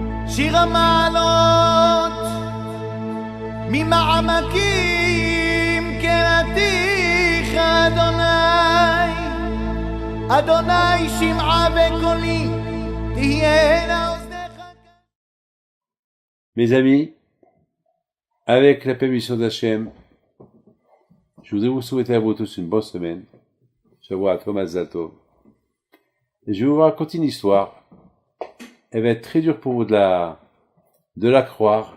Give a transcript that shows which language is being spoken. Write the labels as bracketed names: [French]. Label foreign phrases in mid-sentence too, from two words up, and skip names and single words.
[Hebrew] שיר המעלות ממעמקים קראתיך אדוני, אדוני שמעה בקולי תהיינה אוזניך. [French] Mes amis, avec la permission d'Hachem, je voudrais vous souhaiter à vous tous une bonne semaine. [Hebrew] שבוע טוב מזל טוב. [French] Et je vais vous raconter une histoire. Elle va être très dure pour vous de la croire.